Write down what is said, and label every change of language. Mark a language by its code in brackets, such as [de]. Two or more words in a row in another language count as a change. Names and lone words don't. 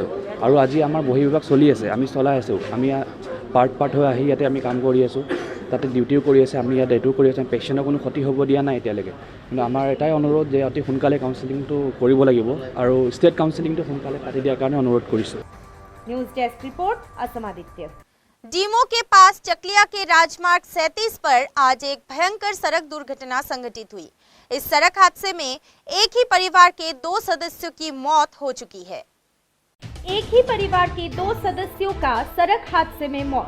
[as] আৰু আজি আমাৰ বহিবিভাগ চলি আছে, আমি চলাই আছোঁ, আমি পাৰ্ট হৈ আহি ইয়াতে আমি কাম কৰি আছোঁ, তাতে ডিউটিও কৰি আছে, আমি ইয়াত এইটোও কৰি আছোঁ, পেচেণ্টৰ কোনো ক্ষতি হ'ব দিয়া নাই এতিয়ালৈকে। কিন্তু আমাৰ এটাই অনুৰোধ যে অতি সোনকালে কাউন্সেলিংটো কৰিব লাগিব আৰু [en] state counselling [as] সোনকালে পাতি দিয়াৰ কাৰণে অনুৰোধ কৰিছোঁ। [en] news desk report [hi] असम आदित्य। डीमो के पास चकलिया के राजमार्ग 37 पर आज एक भयंकर सड़क दुर्घटना संघटित हुई। इस सड़क हादसे में एक ही परिवार के 2 सदस्यों की मौत हो चुकी है। एक ही परिवार के 2 सदस्यों का सड़क हादसे में मौत।